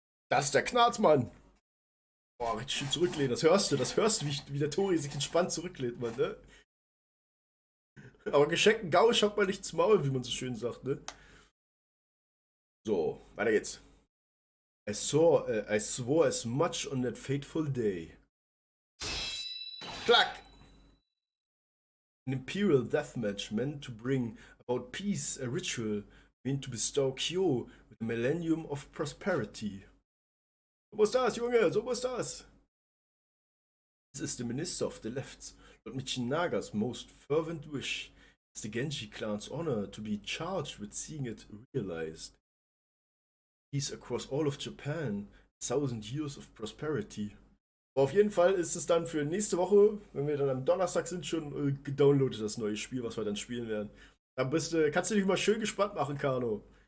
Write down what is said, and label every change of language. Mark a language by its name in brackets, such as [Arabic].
[German] Das ist der Knarzmann. Boah, richtig schön zurücklehnen. Das hörst du, wie der Tori sich entspannt zurücklehnt, Mann, ne? Aber geschenkten Gausch hat man nichts Maul, wie man so schön sagt, ne? So, weiter geht's. [English] I swore as much on that fateful day. Klack! An imperial deathmatch meant to bring about peace, a ritual meant to bestow Kyo with a millennium of prosperity. [German] So muss das, Junge, so muss das! [English] This is the minister of the left, Lord Michinaga's most fervent wish. It's the Genji clan's honor to be charged with seeing it realized. Peace across all of Japan, 1000 years of prosperity. [German] Aber auf jeden Fall ist es dann für nächste Woche, wenn wir dann am Donnerstag sind, schon gedownloadet, das neue Spiel, was wir dann spielen werden. Da kannst du dich mal schön gespannt machen, Kano.